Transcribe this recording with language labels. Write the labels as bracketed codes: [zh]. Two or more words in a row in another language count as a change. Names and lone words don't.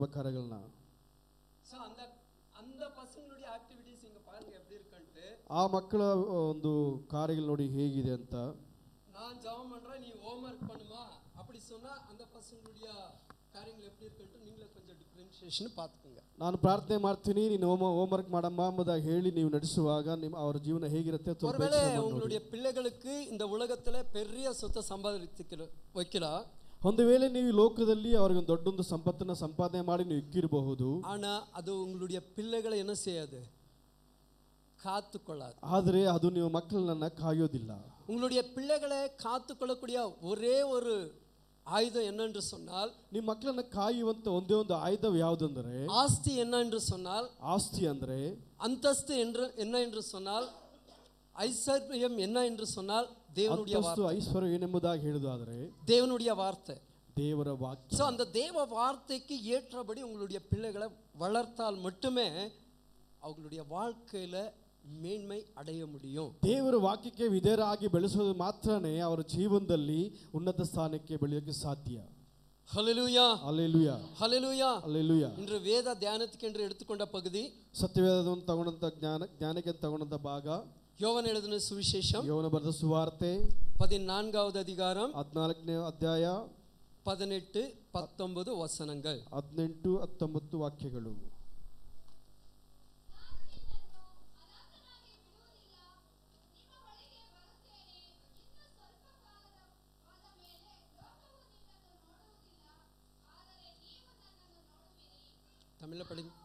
[ta] கரங்கள்னா சோ அந்த அந்த பசங்களுடைய ஆக்டிவிட்டீஸ் இங்க பாருங்க எப்படி இருக்குன்னு. [kn] ಆ ಮಕ್ಕಳ ಒಂದು ಕಾರ್ಯಗಳು ನೋಡಿ ಹೇಗಿದೆ ಅಂತ. [ta] நான் ஜெபம் பண்றேன், நீ ஹோம்வொர்க் பண்ணுமா அப்படி சொன்னா அந்த பசங்களுடைய ಕಾರ್ಯಗಳು எப்படி இருக்குன்னு நீங்களே கொஞ்சம் டிஃபரன்ஷியேஷன் பார்த்துக்கங்க. [kn] ನಾನು ಪ್ರಾರ್ಥನೆ ಮಾಡ್ತೀನಿ, ನೀನು ಹೋಮ್ವರ್ಕ್ ಮಾಡಮ್ಮ ಎಂಬುದಾಗಿ ಹೇಳಿ ನೀವು ನಡೆಸುವಾಗ ಅವರ ಜೀವನ ಹೇಗಿರುತ್ತೆ. [ta] ஒருவேளை உங்களுடைய பிள்ளைகளுக்கு இந்த உலகத்துல பெரிய சொத்தை சம்பாதிக்க வைக்கலாம். [kn] ಒಂದು ವೇಳೆ ನೀವು ಈ ಲೋಕದಲ್ಲಿ ಅವರಿಗೆ ದೊಡ್ಡೊಂದು ಸಂಪತ್ತನ್ನು ಸಂಪಾದನೆ ಮಾಡಿ ನೀವು ಇಕ್ಕಿರಬಹುದು. [ta] ஆனா அது உங்களுடைய பிள்ளைகளை என்ன செய்யாது, காத்துக்கொள்ளாது. [kn] ಆದರೆ ಅದು ನೀವು ಮಕ್ಕಳನ್ನ ಕಾಯೋದಿಲ್ಲ. [ta] உங்களுடைய பிள்ளைகளை காத்துக்கொள்ளக்கூடிய ஒரே ஒரு ஆயுதம் என்னென்று சொன்னால், [kn] ನಿಮ್ಮ ಮಕ್ಕಳನ್ನ ಕಾಯುವಂತ ಒಂದೇ ಒಂದು ಆಯುಧ ಯಾವುದಂದ್ರೆ [ta] ஆஸ்தி என்ன என்று சொன்னால், [kn] ಆಸ್ತಿ ಅಂದ್ರೆ, [ta] அந்தஸ்து என்ன என்று சொன்னால், ஐஸ்வர்யம் என்ன என்று சொன்னால் தேவனுடைய வார்த்தை. [kn] ಐಶ್ವರ್ಯ ಏನೆಂಬುದಾಗಿ ಹೇಳುವುದಾದರೆ [ta] தேவனுடைய வார்த்தை, [kn] ದೇವರ ವಾಕ್ಯ. [ta] சோ அந்த தேவ வார்த்தைக்கு ஏற்றபடி உங்களுடைய பிள்ளைகளை வளர்த்தால் மட்டுமே அவங்களுடைய வாழ்க்கையில மேன்மை அடைய முடியும். [kn] ದೇವರ ವಾಕ್ಯಕ್ಕೆ ವಿಧೇಯರಾಗಿ ಬೆಳೆಸೋದು ಮಾತ್ರನೇ ಅವರ ಜೀವನದಲ್ಲಿ ಉನ್ನತ ಸ್ಥಾನಕ್ಕೆ ಬೆಳೆಯೋಕೆ ಸಾಧ್ಯ. [ta] ஹல்லேலூயா ஹல்லேலூயா ஹல்லேலூயா ஹல்லேலூயா. இன்று வேத தியானத்துக்கு என்று எடுத்துக்கொண்ட பகுதி [kn] ಸತ್ಯವೇದವನ್ನು ತಗೊಂಡಂತ ಜ್ಞಾನಕ್ಕೆ ತಗೊಂಡಂತ ಭಾಗ [ta] யோவான் எழுதின சுவிசேஷம் [kn] ಯೋಹನ ಬರೆದ ಸುವಾರ್ತೆ [ta] 14வது அதிகாரம் [kn] 14ನೇ ಅಧ್ಯಾಯ [ta] 18 19 ವಚನங்கள். [kn] 18 19 ವಾಕ್ಯಗಳು. [ta] தமிழ்ல படி.